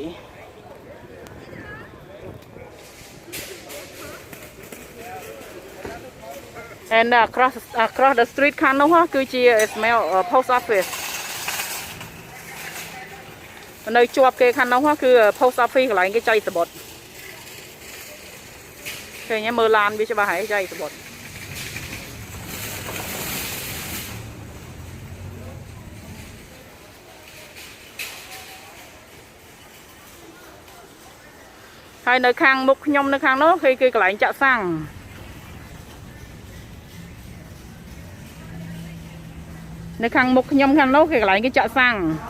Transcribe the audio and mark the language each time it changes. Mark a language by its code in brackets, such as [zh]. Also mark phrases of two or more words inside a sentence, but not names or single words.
[en] and across the street [km] ខាងនោះគឺជា [en] smell post office [km] នៅជាប់គេខាងនោះគឺ [en] post office [km] កន្លែងគេចៃសបុតឃើញមើលឡានវាច្បាស់ហើយចៃសបុត ហើយនៅខាងមុខខ្ញុំនៅខាងនោះគឺកន្លែងចាក់សាំងនៅខាងមុខខ្ញុំខាងនោះគេកន្លែងគេចាក់សាំង